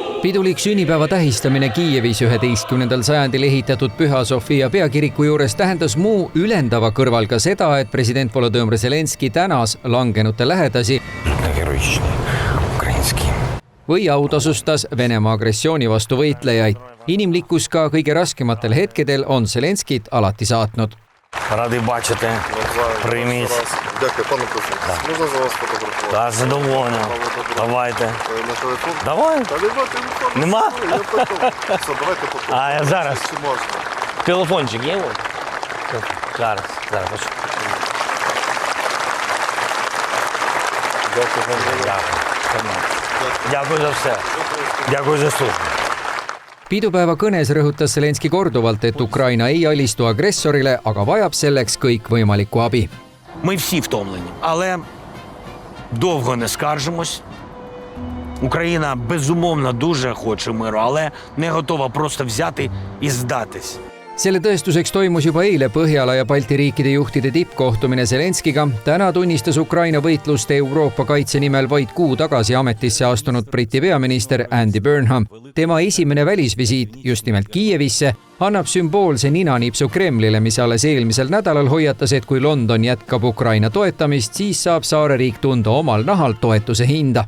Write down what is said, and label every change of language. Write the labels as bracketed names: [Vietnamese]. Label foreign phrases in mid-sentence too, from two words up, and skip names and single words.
[Estonian] Pidulik sünnipäeva tähistamine Kiievis 11. sajandil ehitatud Püha Sofia peakiriku juures tähendas muu ülendava kõrval ka seda, et president Volodõmõr Zelenski tänas langenute lähedasi või autasustas Venemaa agressiooni vastu võitlejaid. Inimlikkus ka kõige raskematel hetkedel on Zelenskit alati saatnud. [Ukrainian] Ради бачити, прийміть. Дякую, пане президент. Можна за вас фотографувати? Та задоволено. Давайте. На телефон? Давай. Та нема телефону. Нема? Я потім. Все, давайте потім. А я зараз. Чи можна? Телефончик є? Зараз. Дякую за все. Дякую за службу. [Estonian] Pidupäeva kõnes rõhutas Zelenski korduvalt, et Ukraina ei alistu agressorile, aga vajab selleks kõikvõimalikku abi. [Ukrainian] Ми всі втомлені, але довго не скаржимось. Україна безумовно дуже хоче миру, але не готова просто взяти і здатись. [Estonian] Selle tõestuseks toimus juba eile Põhjala ja Balti riikide juhtide tippkohtumine Zelenskiga. Täna tunnistas Ukraina võitlust Euroopa kaitse nimel vaid kuu tagasi ametisse astunud Briti peaminister Andy Burnham. Tema esimene välisvisiit just nimelt Kiievisse annab sümboolse ninanipsu Kremlile, mis alles eelmisel nädalal hoiatas, et kui London jätkab Ukraina toetamist, siis saab saareriik tunda omal nahal toetuse hinda.